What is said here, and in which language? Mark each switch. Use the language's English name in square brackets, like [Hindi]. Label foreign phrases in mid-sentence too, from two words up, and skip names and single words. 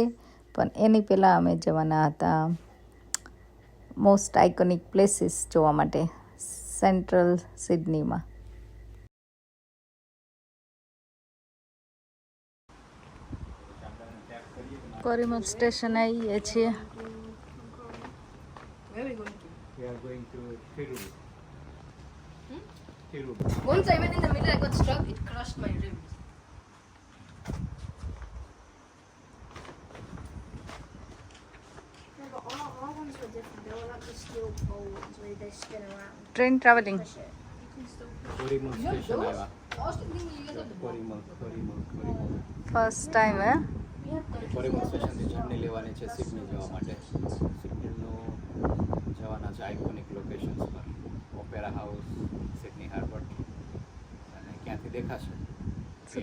[Gujarati] પણ એની પહેલાં અમે જવાના હતા [English] most iconic places [Gujarati] જોવા માટે સેન્ટ્રલ સિડનીમાં. કોરીમલ સ્ટેશન આવી ગયા છીએ. [English] Once I went in the middle, I got stuck. It crushed my ribs. No, but our ones were different. They were like the steel pole ones where they spin around. train traveling. Push it. You can still push [Gujarati] કોરીમલ સ્ટેશન આવ્યા. [English] I was thinking you guys have the [Gujarati] કોરીમલ. [English] first time hey. [Gujarati] કોરીમલ સ્ટેશનથી જર્ની લેવાની છે સિડની જવા માટે. સિડનીનું જવાના છે [English] iconic locations [Gujarati] પર. ઓપેરા હાઉસ, સિડની હાર્બર અને ક્યાંથી દેખાશે શું